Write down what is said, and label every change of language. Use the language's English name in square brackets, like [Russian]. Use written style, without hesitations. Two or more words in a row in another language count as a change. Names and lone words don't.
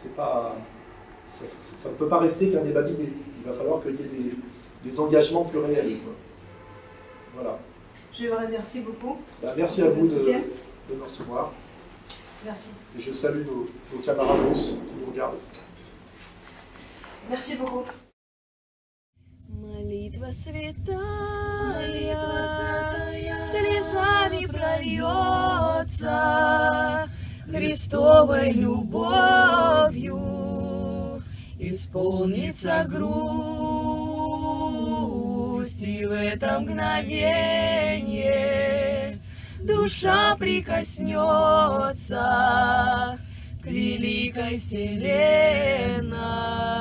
[French] Ça ne peut pas rester qu'un débat d'idées. Il va falloir qu'il y ait des engagements plus réels. Voilà. Je vous remercie beaucoup. Merci à vous de me recevoir. Merci. Et je salue nos camarades russes qui nous regardent. Merci beaucoup. [Russian] Молитва святая, слезами прольется, Христовой любовью исполнится грусть, и в это мгновенье душа прикоснется к великой вселенной.